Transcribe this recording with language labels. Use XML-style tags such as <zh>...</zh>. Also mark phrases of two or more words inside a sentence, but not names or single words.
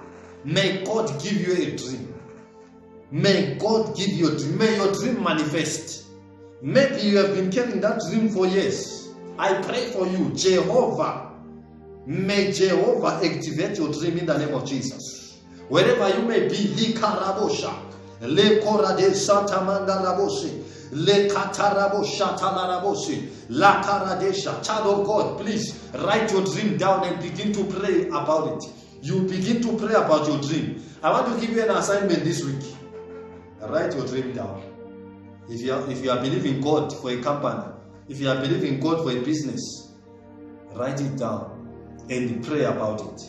<en>May God give you a dream. May God give you a dream. May your dream manifest. Maybe you have been carrying that dream for years. I pray for you, Jehovah. May Jehovah activate your dream in the name of Jesus. Wherever you may be, Likarabosha, Le Korade Satamanda Raboshi, Le Katarabosha Talaraboshi, La Karadesha. Child of God, please write your dream down and begin to pray about it. You begin to pray about your dream. I want to give you an assignment this week. Write your dream down. If you are believing God for a company, if you are believing God for a business, write it down and pray about it.</en>